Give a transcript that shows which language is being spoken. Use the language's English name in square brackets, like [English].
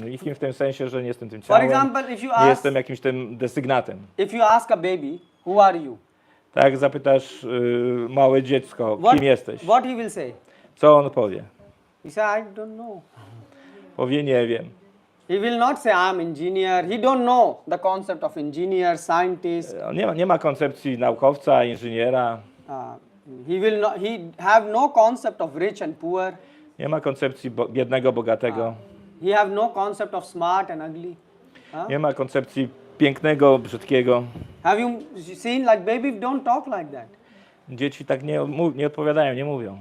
[Polish] Nikim w tym sensie, że nie jestem tym ciałem, [English] For example, if you [Polish] nie jestem jakimś tym desygnatem. [English] If you ask a baby, who are you? [Polish] Tak, zapytasz małe dziecko, kim jesteś? [English] What he will say? [Polish] Co on powie? [English] He say, I don't know. [Polish] Powie, nie wiem. [English] He will not say, I'm engineer. He don't know the concept of engineer, scientist. [Polish] Nie ma koncepcji naukowca, inżyniera. [English] He have no concept of rich and poor. [Polish] Nie ma koncepcji biednego, bogatego. [English] He have no concept of smart and ugly. Huh? [Polish] Nie ma koncepcji pięknego, brzydkiego. [English] Have you seen like babies don't talk like that? [Polish] Dzieci tak nie odpowiadają, nie mówią.